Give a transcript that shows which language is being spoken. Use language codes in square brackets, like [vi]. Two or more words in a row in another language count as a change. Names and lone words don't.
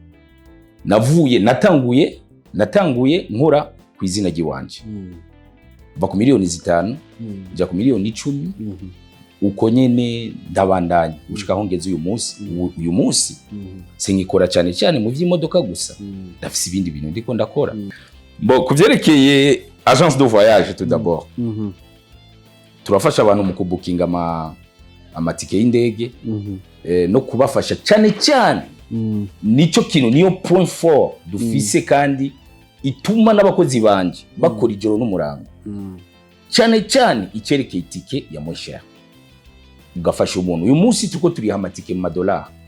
[rn] natanguye nkora ku izina ry'iwanje va ku miliyoni 5 ja ku miliyoni 10 uko nyene ndabandanya ushika aho ngeze uyu munsi sinkikora cyane mu vy'imodoka gusa ndafise ibindi bintu ndiko ndakora kuvyerekeye [fr] agence de voyage tout d'abord [rn] turafasha abantu mu kubukinga amatike y'indege no kubafasha cyane nico kintu niyo [fr] point fort [rn] dufise kandi ituma n'abakozi banje bakora ijoro n'umurango cyane icerekeye itike ya mwanya ugafasha umuntu uyu munsi tuko turiha amatike mu madolari